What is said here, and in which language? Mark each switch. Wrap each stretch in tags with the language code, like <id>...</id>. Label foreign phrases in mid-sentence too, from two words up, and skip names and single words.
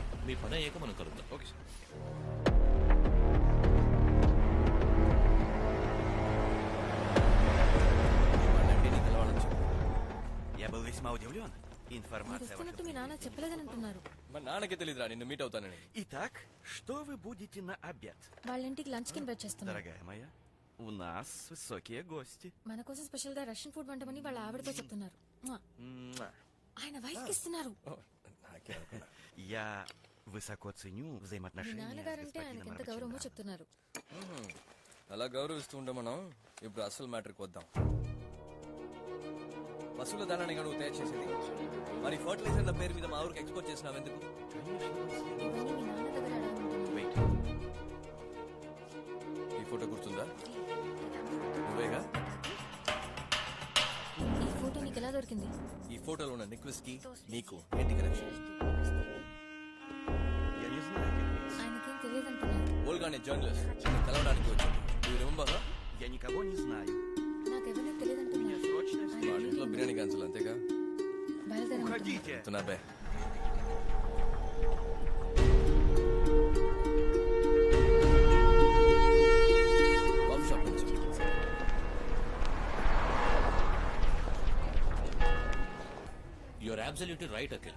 <te>మీ పని అయ్యాక మనం కలుద్దాం.</te> <en>okay sir.</en> <te>మీ నాన్న చెప్పలేదని అంటున్నారు. మా నాన్నకి తెలియదురా నిన్ను మీట్ అవుతానని.</te> <ru>Итак, что вы будете на обед?</ru> <te>వాళ్ళ ఇంటికి లంచ్ కి ఇన్వైట్ చేస్తున్నారు.</te> <ru>Дорогая моя, у нас высокие гости.</ru> <te>మన కోసం స్పెషల్ గా</te> <en>Russian food</en> <te>వంటమని వాళ్ళ ఆవిడతో చెప్తున్నారు. ఆయన వైఫ్ కి ఇస్తున్నారు.</te> <ru>Я высоко ценю</ru> <te>మీ</te> <ru>взаимоотношения с</ru> <te>నాన్నగారంటే ఆయనకి</te> <ru>господином</ru> <te>ఎంత గౌరవమో</te> <ru>Раченданом.</ru> <te>చెప్తున్నారు. అలా గౌరవిస్తూ ఉంటాం మనం. ఇప్పుడు అసలు మ్యాటర్కి వద్దాం. పశువుల దానాన్ని నువ్వు తయారు చేసేది. మరి ఫర్టిలైజర్ల పేరు మీద మా ఊరికి ఎక్స్పోర్ట్ చేసినావు ఎందుకు? ఇవన్నీ మీ నాన్న దగ్గర అడగమంటున్నాను.</te> <en>Wait.</en> <te>ఈ ఫోటో గుర్తుందా? నువ్వేగా? ఈ ఫోటో నీకు ఎలా దొరికింది? ఈ ఫోటోలో ఉన్న నిక్వెస్ కి నీకు ఏంటి కనెక్షన్?</te> <ru>Я не знаю, как это.</ru> <te>ఆయనకేం తెలియదంటున్నారు. ఓల్గానే జర్నలిస్ట్ నిన్ను కలవడానికి వచ్చాడు.</te> <en>You remember her?</en> <ru>Я никого не знаю.</ru> <te>నాకెవరిని</te> <ru>Мне</ru> <te>తెలియదంటున్నారు.</te> <ru>срочно</ru> <te>వాడి ఇంట్లో బిర్యానీ క్యాన్సిల్ అంతేగా? బయలుదేరమంటున్నారు.</te> <ru>Уходите!</ru> <te>చెప్తున్నా బే.</te> <en>coffee shop</en> <te>నుంచి</te> <en>you're absolutely right Akhil.</en>